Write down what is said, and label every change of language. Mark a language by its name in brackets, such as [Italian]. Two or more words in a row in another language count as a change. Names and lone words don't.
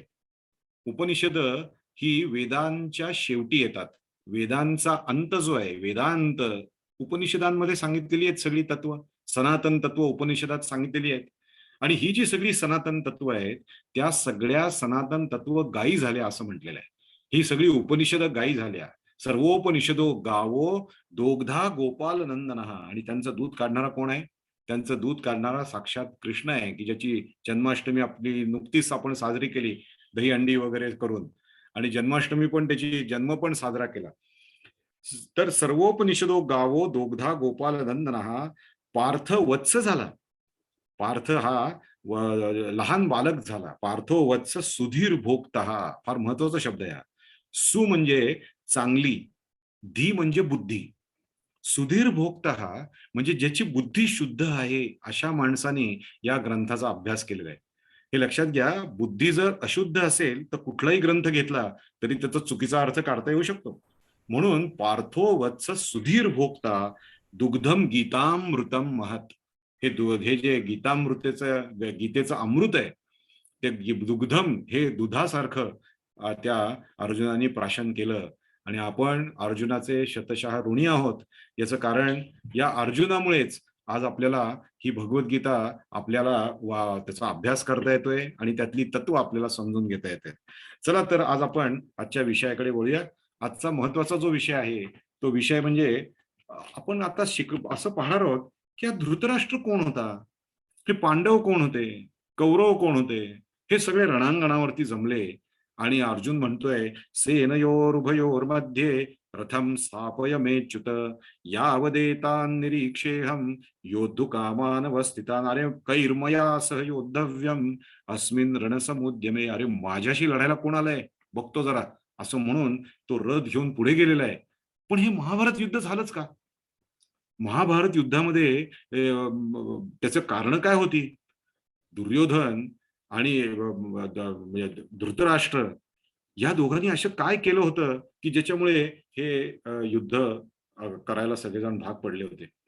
[Marathi] उपनिषद ही वेदांच्या शेवटी येतात. वेदांचा अंत जो आहे वेदांत उपनिषदांमध्ये सांगितलेली आहेत. सगळी तत्व, सनातन तत्व उपनिषदात सांगितलेली आहेत. आणि ही जी सगळी सनातन तत्व आहेत त्या सगळ्या सनातन तत्व गायी झाल्या असं म्हटलेलं आहे. ही सगळी उपनिषद गायी झाल्या. [Sanskrit] सर्वोपनिषदो गावो दोग्धा गोपाल नंदनः. [Marathi] आणि त्यांचं दूध काढणारा कोण आहे? त्यांचं दूध काढणारा साक्षात कृष्ण आहे, की ज्याची जन्माष्टमी आपली नुकतीच आपण साजरी केली दही अंडी वगैरे करून, आणि जन्माष्टमी पण त्याची जन्म पण साजरा केला. [Sanskrit] तर सर्वोपनिषदो गावो दोग्धा गोपाल नंदनः. [Marathi] पार्थ वत्स झाला. पार्थ हा लहान बालक झाला. [Sanskrit] पार्थो वत्स सुधीर भोक्तः. [Marathi] फार महत्वाचा शब्द आहे. सु म्हणजे चांगली, धी म्हणजे बुद्धी, [Sanskrit] सुधीर भोक्तः [Marathi] म्हणजे ज्याची बुद्धी शुद्ध आहे अशा माणसाने या ग्रंथाचा अभ्यास केलेला आहे. हे लक्षात घ्या, बुद्धी जर अशुद्ध असेल तर कुठलाही ग्रंथ घेतला तरी त्याचा चुकीचा अर्थ काढता येऊ शकतो. [Sanskrit] म्हणून पार्थो वत्स सुधीर भोक्ता दुग्धम गीतामृतम महत. [Marathi] हे जे गीतेचं अमृत आहे ते दुग्धम हे दुधासारखं त्या अर्जुनाने प्राशन केलं. आणि आपण अर्जुनाचे शतशः ऋणी आहोत. याचं कारण या अर्जुनामुळेच आज आपल्याला ही भगवद्गीता आपल्याला त्याचा अभ्यास करता येतोय आणि त्यातली तत्व आपल्याला समजून घेता येते. चला तर आज आपण आजच्या विषयाकडे वळूया. आजचा महत्वाचा जो विषय आहे तो विषय म्हणजे आपण आता असं पाहणार आहोत की हा धृतराष्ट्र कोण होता, हे पांडव कोण होते, कौरव कोण होते, हे सगळे रणांगणावरती जमले आणि अर्जुन म्हणतोय [Sanskrit] सेनयोरुभयोर्मध्ये रथम स्थापय मेच्युत यावदेतान् निरीक्षेऽहं योद्धुकामान् अवस्थितान्. अरे कैर्मया सह योद्धव्यम अस्मिन् रणसमुद्यमे. [Marathi] अरे माझ्याशी लढायला कोण आलंय बघतो जरा, असं म्हणून तो रथ घेऊन पुढे गेलेला आहे. पण हे महाभारत युद्ध झालंच का? महाभारत युद्धामध्ये त्याचं कारण काय होती? दुर्योधन आणि म्हणजे धृतराष्ट्र या दोघांनी असं काय केलं होतं की ज्याच्यामुळे हे युद्ध करायला सगळेजण भाग पडले होते.